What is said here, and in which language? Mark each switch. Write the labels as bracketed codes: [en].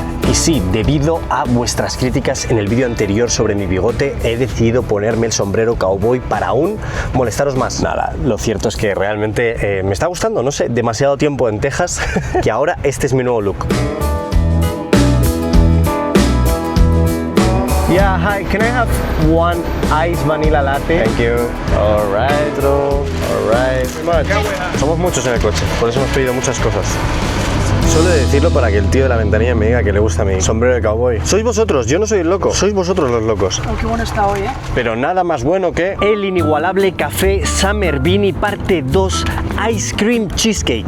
[es] Y sí, debido a vuestras críticas en el vídeo anterior sobre mi bigote, he decidido ponerme el sombrero cowboy para aún molestaros más. Nada, lo cierto es que realmente me está gustando, no sé, demasiado tiempo en Texas, que ahora este es mi nuevo look. [en] Yeah, hi, can I have one iced vanilla latte? Thank you. All right, bro. All right. [es] Somos muchos en el coche, por eso hemos pedido muchas cosas. Suelo decirlo para que el tío de la ventanilla me diga que le gusta mi sombrero de cowboy. Sois vosotros, yo no soy el loco, sois vosotros los locos. Oh, qué bueno está hoy, ¿eh? Pero nada más bueno que el inigualable café Summer Beanie parte 2 Ice Cream Cheesecake.